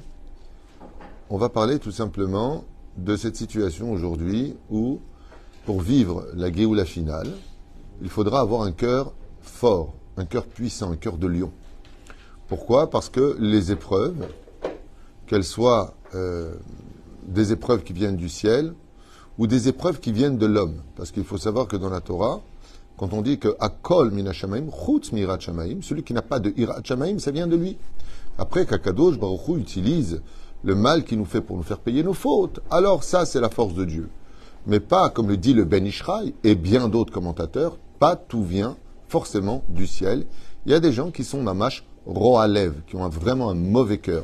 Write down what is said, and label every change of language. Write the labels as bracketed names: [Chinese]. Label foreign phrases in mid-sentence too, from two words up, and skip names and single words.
[French] On va parler tout simplement de cette situation aujourd'hui où, pour vivre la Géoula finale, il faudra avoir un cœur fort, un cœur puissant, un cœur de lion. Pourquoi? Parce que les épreuves, qu'elles soient des épreuves qui viennent du ciel ou des épreuves qui viennent de l'homme. Parce qu'il faut savoir que dans la Torah, quand on dit que [Hebrew] הכל מן השמים, חוץ מיראת שמים, [French] celui qui n'a pas de [Hebrew] יראת שמים, [French] ça vient de lui. Après qu' [Hebrew] הקדוש ברוך הוא [French] utilise le mal qu'il nous fait pour nous faire payer nos fautes, alors ça c'est la force de Dieu. Mais pas, comme le dit le Ben Ishraï et bien d'autres commentateurs, pas tout vient forcément du ciel. Il y a des gens qui sont [Hebrew] ממש רוע לב, [French] qui ont vraiment un mauvais cœur.